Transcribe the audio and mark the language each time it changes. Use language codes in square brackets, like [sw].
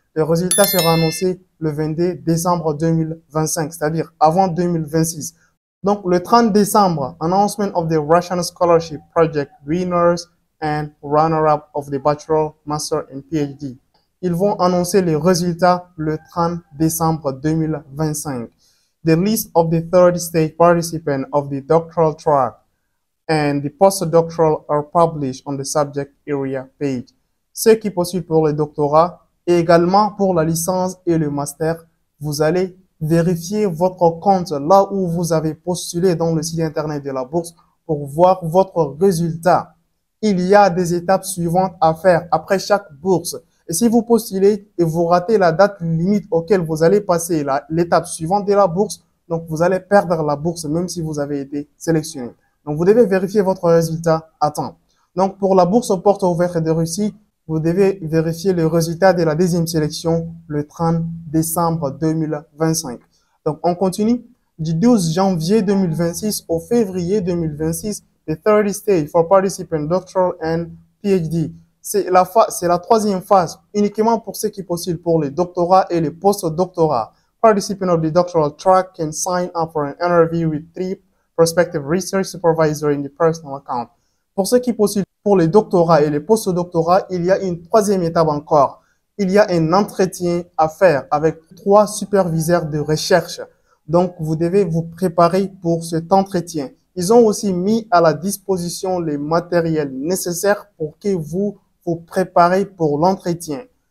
[fr] Le résultat sera annoncé le 22 décembre 2025, c'est-à-dire avant 2026. Donc, le 30 décembre, [en] announcement of the Russian Scholarship Project winners and runner-up of the bachelor, master and PhD. [fr] Ils vont annoncer les résultats le 30 décembre 2025. [en] The list of the third stage participants of the doctoral track and the postdoctoral are published on the subject area page. [fr] Ceux qui postulent pour le doctorat et également pour la licence et le master, vous allez vérifier votre compte là où vous avez postulé dans le site internet de la bourse pour voir votre résultat. Il y a des étapes suivantes à faire après chaque bourse. Et si vous postulez et vous ratez la date limite auquel vous allez passer l'étape suivante de la bourse, donc vous allez perdre la bourse même si vous avez été sélectionné. Donc vous devez vérifier votre résultat à temps. Donc pour la bourse aux portes ouvertes de Russie, vous devez vérifier le résultat de la deuxième sélection le 30 décembre 2025. Donc on continue. Du 12 janvier 2026 au février 2026, [en] the third stage for participants doctoral and PhD. [fr] C'est la troisième phase uniquement pour ceux qui postulent pour le doctorat et le post-doctorat. [en] Participants of the doctoral track can sign up for an interview with 3 prospective research supervisors in the personal account. [fr] Pour ceux qui postulent pour les doctorats et les post-doctorats, il y a une troisième étape encore. Il y a un entretien à faire avec 3 superviseurs de recherche. Donc, vous devez vous préparer pour cet entretien. Ils ont aussi mis à la disposition les matériels nécessaires pour que vous vous préparez pour l'entretien.